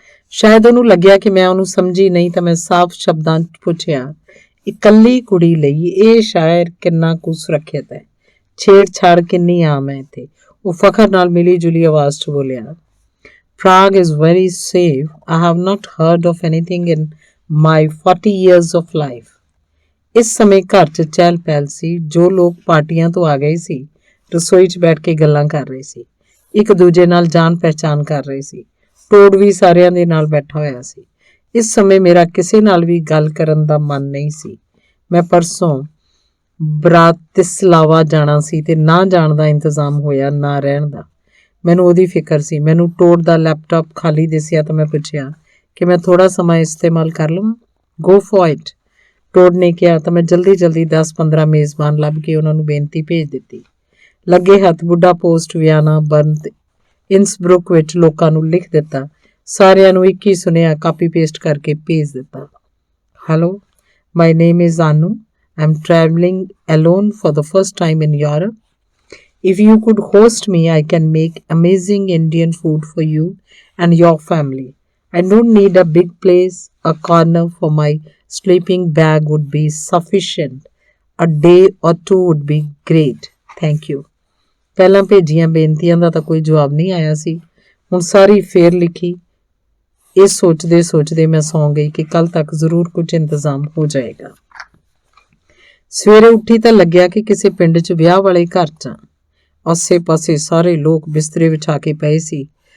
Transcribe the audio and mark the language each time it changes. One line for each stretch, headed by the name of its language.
Punjabi: ਸ਼ਾਇਦ ਉਹਨੂੰ ਲੱਗਿਆ ਕਿ ਮੈਂ ਉਹਨੂੰ ਸਮਝੀ ਨਹੀਂ ਤਾਂ ਮੈਂ ਸਾਫ਼ ਸ਼ਬਦਾਂ 'ਚ ਪੁੱਛਿਆ, ਇਕੱਲੀ ਕੁੜੀ ਲਈ ਇਹ ਸ਼ਹਿਰ ਕਿੰਨਾ ਕੁ ਸੁਰੱਖਿਅਤ ਹੈ? ਛੇੜਛਾੜ ਕਿੰਨੀ ਆਮ ਹੈ ਇੱਥੇ? ਉਹ ਫਖਰ ਨਾਲ ਮਿਲੀ ਜੁਲੀ ਆਵਾਜ਼ 'ਚ ਬੋਲਿਆ,
English: Prague is very safe. I have not heard of anything in my 40 years of life.
Punjabi: ਇਸ ਸਮੇਂ ਘਰ 'ਚ ਚਹਿਲ ਪਹਿਲ ਸੀ। ਜੋ ਲੋਕ ਪਾਰਟੀਆਂ ਤੋਂ ਆ ਗਏ ਸੀ ਰਸੋਈ 'ਚ ਬੈਠ ਕੇ ਗੱਲਾਂ ਕਰ ਰਹੇ ਸੀ, ਇੱਕ ਦੂਜੇ ਨਾਲ ਜਾਣ ਪਹਿਚਾਣ ਕਰ ਰਹੇ ਸੀ। ਟੋਡ ਵੀ ਸਾਰਿਆਂ ਦੇ ਨਾਲ ਬੈਠਾ ਹੋਇਆ ਸੀ। ਇਸ ਸਮੇਂ ਮੇਰਾ ਕਿਸੇ ਨਾਲ ਵੀ ਗੱਲ ਕਰਨ ਦਾ ਮਨ ਨਹੀਂ ਸੀ। ਮੈਂ ਪਰਸੋਂ ਬ੍ਰਾਤਿਸਲਾਵਾ ਜਾਣਾ ਸੀ ਤੇ ਨਾ ਜਾਣ ਦਾ ਇੰਤਜ਼ਾਮ ਹੋਇਆ, ਨਾ ਰਹਿਣ ਦਾ। ਮੈਨੂੰ ਉਹਦੀ ਫਿਕਰ ਸੀ। ਮੈਨੂੰ ਟੋਡ ਦਾ ਲੈਪਟਾਪ ਖਾਲੀ ਦਿਸਿਆ ਤਾਂ ਮੈਂ ਪੁੱਛਿਆ ਕਿ ਮੈਂ ਥੋੜਾ ਸਮਾਂ ਇਸਤੇਮਾਲ ਕਰ ਲਵਾਂ।
English: go for it,
Punjabi: ਟੋਡ ਨੇ ਕਿਹਾ ਤਾਂ ਮੈਂ ਜਲਦੀ 10-15 ਮੇਜ਼ਬਾਨ ਲੱਭ ਕੇ ਉਹਨਾਂ ਨੂੰ ਬੇਨਤੀ ਭੇਜ ਦਿੱਤੀ। ਲੱਗੇ ਹੱਥ ਬੁੱਢਾ ਪੋਸਟ ਵਿਆਨਾ, ਬਰਨ ਤੇ ਇਨਸਬਰੁਕ ਵਿੱਚ ਲੋਕਾਂ ਨੂੰ ਲਿਖ ਦਿੱਤਾ। ਸਾਰਿਆਂ ਨੂੰ ਇੱਕ ਹੀ ਸੁਨੇਹਾ ਕਾਪੀ ਪੇਸਟ ਕਰਕੇ ਭੇਜ ਦਿੱਤਾ।
English: Hello, my name is Anu. I am traveling alone for the first time in Europe. If you could host me, I can make amazing Indian food for you and your family. I don't need a big place. A corner for my sleeping bag would be sufficient. A day or two would be great. Thank you.
Punjabi: ਪਹਿਲਾਂ ਭੇਜੀਆਂ ਬੇਨਤੀਆਂ ਦਾ ਤਾਂ ਕੋਈ ਜਵਾਬ ਨਹੀਂ ਆਇਆ ਸੀ। ਹੁਣ ਸਾਰੀ ਫੇਰ ਲਿਖੀ। ਇਹ ਸੋਚਦੇ ਮੈਂ ਸੌਂ ਗਈ ਕਿ ਕੱਲ ਤੱਕ ਜ਼ਰੂਰ ਕੁਝ ਇੰਤਜ਼ਾਮ ਹੋ ਜਾਏਗਾ। ਸਵੇਰੇ ਉੱਠੀ ਤਾਂ ਲੱਗਿਆ ਕਿ ਕਿਸੇ ਪਿੰਡ 'ਚ ਵਿਆਹ ਵਾਲੇ ਘਰ 'ਚ। ਆਸੇ-ਪਾਸੇ ਸਾਰੇ ਲੋਕ ਬਿਸਤਰੇ ਵਿਛਾ ਕੇ ਪਏ ਸੀ।